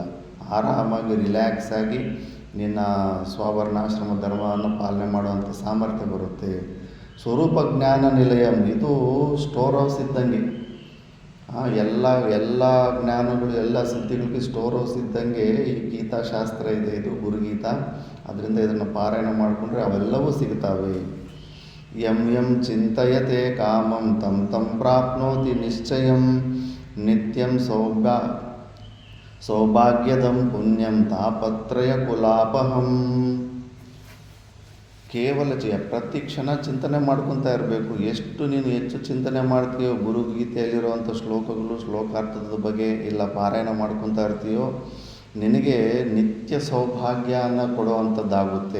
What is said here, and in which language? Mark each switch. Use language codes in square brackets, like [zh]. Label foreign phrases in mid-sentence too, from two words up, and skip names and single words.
[kn] ಆರಾಮಾಗಿ ರಿಲ್ಯಾಕ್ಸ್ ಆಗಿ ನಿನ್ನ ಸ್ವವರ್ಣಾಶ್ರಮ ಧರ್ಮವನ್ನು ಪಾಲನೆ ಮಾಡುವಂಥ ಸಾಮರ್ಥ್ಯ ಬರುತ್ತೆ. [sa] ಸ್ವರೂಪ ಜ್ಞಾನ ನಿಲಯಂ, [kn] ಇದು [en] store house [kn] ಇದ್ದಂಗೆ. ಎಲ್ಲ ಜ್ಞಾನಗಳು, ಎಲ್ಲ ಸಿದ್ಧಿಗಳಿಗೆ [en] store house [kn] ಇದ್ದಂಗೆ ಈ ಗೀತಾಶಾಸ್ತ್ರ ಇದೆ, ಇದು ಗುರುಗೀತ. ಅದರಿಂದ ಇದನ್ನು ಪಾರಾಯಣ ಮಾಡಿಕೊಂಡ್ರೆ ಅವೆಲ್ಲವೂ ಸಿಗ್ತವೆ. [sa] ಯಂ ಚಿಂತಯತೆ ಕಾಮಂ ತಂ ಪ್ರಾಪ್ನೋತಿ ನಿಶ್ಚಯಂ ನಿತ್ಯಂ ಸೌಭಾಗ್ಯದಂ ಪುಣ್ಯಂ ತಾಪತ್ರಯ ಕುಲಾಪಹಂ. [kn] ಕೇವಲ ಪ್ರತಿ ಕ್ಷಣ ಚಿಂತನೆ ಮಾಡ್ಕೊತಾ ಇರಬೇಕು. ಎಷ್ಟು ನೀನು ಹೆಚ್ಚು ಚಿಂತನೆ ಮಾಡ್ತೀಯೋ, ಗುರುಗೀತೆಯಲ್ಲಿರುವಂಥ ಶ್ಲೋಕಾರ್ಥದ ಬಗ್ಗೆ ಇಲ್ಲ ಪಾರಾಯಣ ಮಾಡ್ಕೊತಾ ಇರ್ತೀಯೋ, ನಿನಗೆ ನಿತ್ಯ ಸೌಭಾಗ್ಯನ ಕೊಡುವಂಥದ್ದಾಗುತ್ತೆ.